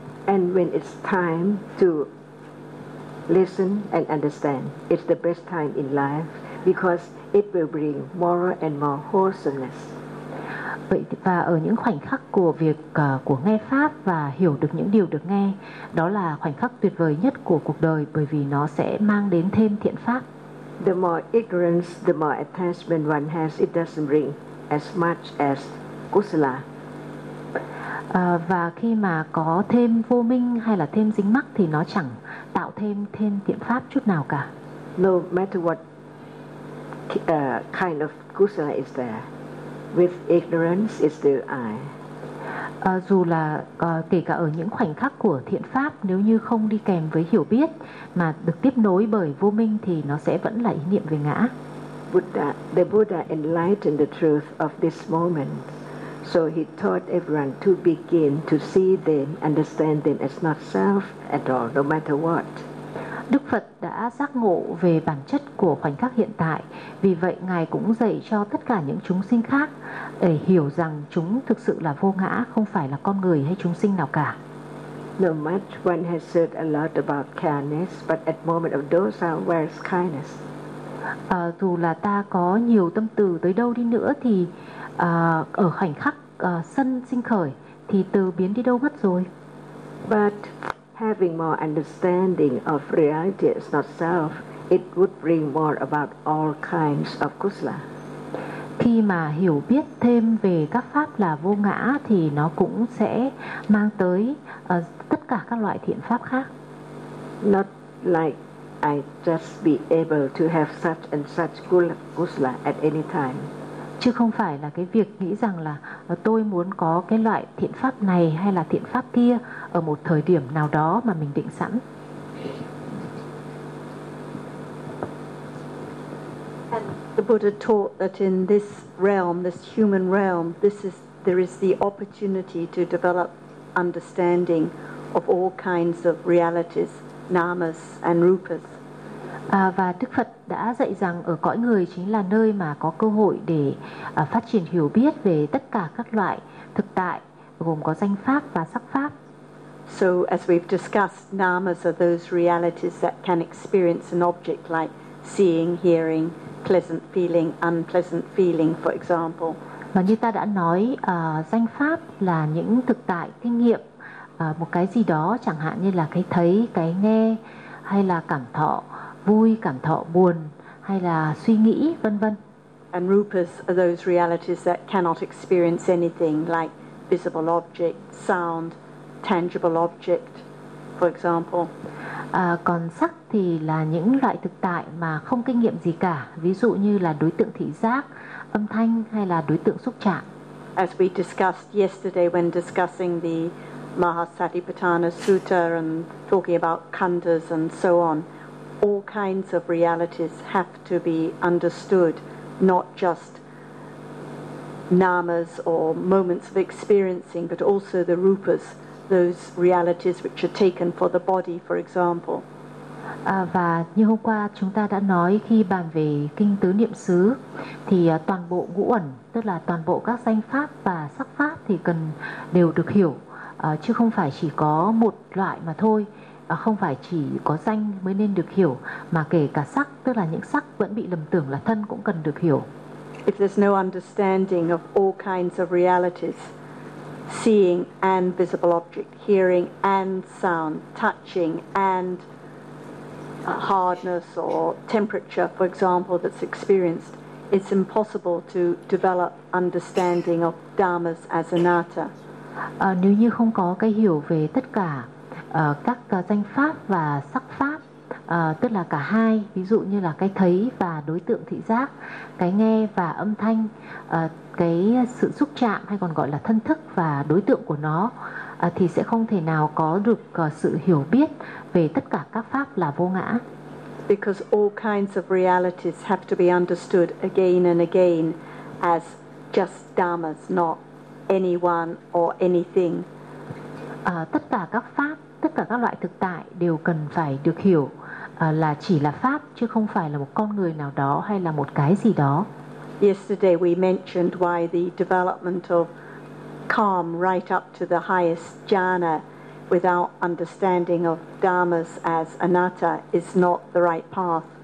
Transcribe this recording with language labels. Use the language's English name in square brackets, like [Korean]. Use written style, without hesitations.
[English] And when it's time to listen and understand, it's the best time in life because it will bring more and more wholesomeness. [Vietnamese] Vậy và ở những khoảnh khắc của việc của nghe pháp và hiểu được những điều được nghe, đó là khoảnh khắc tuyệt vời nhất của cuộc đời, bởi vì nó sẽ mang đến thêm thiện pháp. [English] The more ignorance, the more attachment one has, it doesn't bring as much as kusala. [Vietnamese] Và khi mà có thêm vô minh hay là thêm dính mắc thì nó chẳng tạo thêm thiện pháp chút nào cả. [English] No matter what kind of kusala is there, with ignorance is still I. [Vietnamese] Dù là kể cả ở những khoảnh khắc của thiện pháp, nếu như không đi kèm với hiểu biết mà được tiếp nối bởi vô minh thì nó sẽ vẫn là ý niệm về ngã. [English] The Buddha enlightened the truth of this moment, so he taught everyone to begin to see them, understand them as not self at all, no matter what. [Vietnamese] Đức Phật đã giác ngộ về bản chất của khoảnh khắc hiện tại, vì vậy Ngài cũng dạy cho tất cả những chúng sinh khác để hiểu rằng chúng thực sự là vô ngã, không phải là con người hay chúng sinh nào cả. [English] No matter one has said a lot about kindness, but at moment of dosa, where is kindness? [Vietnamese] Dù là ta có nhiều tâm từ tới đâu đi nữa thì ở khoảnh khắc sân sinh khởi thì từ biến đi đâu mất rồi. [English] But having more understanding of reality is not self, it would bring more about all kinds of kusala. [Vietnamese] Khi mà hiểu biết thêm về các pháp là vô ngã thì nó cũng sẽ mang tới tất cả các loại thiện pháp khác. [English] Not like I just be able to have such and such kusala at any time. [Vietnamese] Chứ không phải là cái việc nghĩ rằng là tôi muốn có cái loại thiện pháp này hay là thiện pháp kia ở một thời điểm nào đó mà mình định sẵn. [English] And the Buddha taught that in this realm, this human realm, there is the opportunity to develop understanding of all kinds of realities, namas and rupas. [Vietnamese] Và Đức Phật đã dạy rằng ở cõi người chính là nơi mà có cơ hội để phát triển hiểu biết về tất cả các loại thực tại, gồm có danh pháp và sắc pháp. [English] So as we've discussed, namas are those realities that can experience an object like seeing, hearing, pleasant feeling, unpleasant feeling, for example. [Vietnamese] Và như ta đã nói, danh pháp là những thực tại kinh nghiệm, một cái gì đó, chẳng hạn như là cái thấy, cái nghe, hay là cảm thọ vui, cảm thọ buồn, hay là suy nghĩ, vân vân. [English] And rupas are those realities that cannot experience anything like visible object, sound, tangible object, for example. [Vietnamese] Còn sắc thì là những loại thực tại mà không kinh nghiệm gì cả, ví dụ như là đối tượng thị giác, âm thanh hay là đối tượng xúc chạm. [English] As we discussed yesterday when discussing the Mahasatipatthana Sutta and talking about khandhas and so on, all kinds of realities have to be understood, not just namas or moments of experiencing, but also the rupas, those realities which are taken for the body, for example. [Vietnamese] Và như hôm qua chúng ta đã nói khi bàn về kinh tứ niệm xứ, thì toàn bộ ngũ ẩn, tức là toàn bộ các danh pháp và sắc pháp thì cần đều được hiểu, chứ không phải chỉ có một loại mà thôi, không phải chỉ có danh mới nên được hiểu, mà kể cả sắc, tức là những sắc vẫn bị lầm tưởng là thân cũng cần được hiểu. [English] If there's no understanding of all kinds of realities, seeing and visible object, hearing and sound, touching and hardness or temperature, for example, that's experienced, it's impossible to develop understanding of dharmas as anatta. [Vietnamese] Nếu như không có cái hiểu về tất cả các danh pháp và sắc pháp, tức là cả hai, ví dụ như là cái thấy và đối tượng thị giác, cái nghe và âm thanh, cái sự xúc chạm hay còn gọi là thân thức và đối tượng của nó, thì sẽ không thể nào có được sự hiểu biết về tất cả các pháp là vô ngã. [English] Because all kinds of realities have to be understood again and again as just dharmas, not anyone or anything. [Vietnamese] Tất cả các pháp, tất cả các loại thực tại đều cần phải được hiểu là chỉ là pháp, chứ không phải là một con người nào đó hay là một cái gì đó. [English] Yesterday we mentioned why the development of calm right up to the highest jhana without understanding of dharmas as anatta is not the right path.